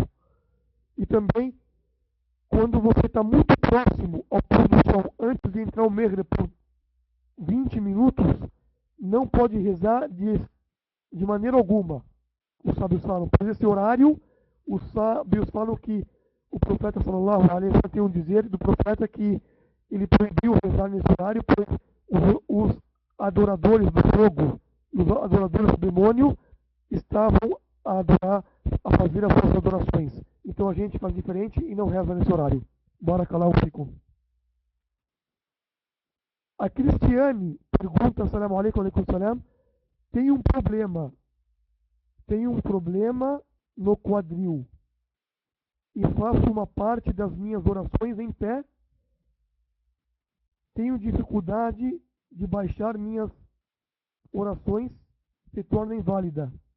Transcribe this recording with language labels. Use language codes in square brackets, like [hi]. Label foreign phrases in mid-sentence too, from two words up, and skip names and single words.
[pt] E também, quando você está muito próximo ao pôr do sol, antes de entrar o Maghrib por 20 minutos, não pode rezar de maneira alguma. Os sábios falam, pois esse horário, os sábios falam que o profeta [ar] صلى الله عليه وسلم [pt] tem um dizer do profeta que ele proibiu rezar nesse horário, pois os adoradores do fogo, os adoradores do demônio, estavam a adorar, a fazer as suas adorações. Então a gente faz diferente e não reza nesse horário. [ar] بارك الله فيكم. [pt] A Cristiane pergunta, [ar] السلام عليكم، عليكم السلام, [pt] tem um problema no quadril e faço uma parte das minhas orações em pé, tenho dificuldade de baixar minhas orações, se torna inválida.